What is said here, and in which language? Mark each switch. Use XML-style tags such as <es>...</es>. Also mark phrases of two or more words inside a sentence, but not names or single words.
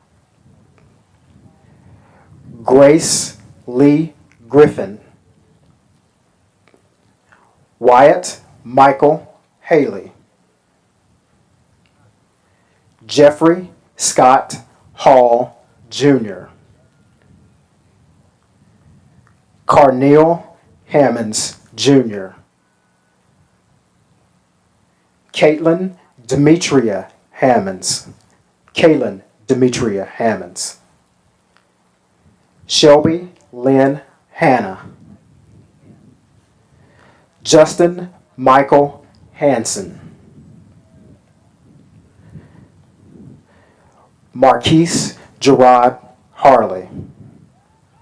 <en>Grace Lee Griffin. Wyatt Michael Haley. Jeffrey Scott Hall Jr. Carneal Hammonds Jr. Caitlin Demetria Hammonds. Kaylin Demetria Hammonds. Shelby Lynn Hanna. Justin Michael Hanson. Marquise Gerard Harley.</en>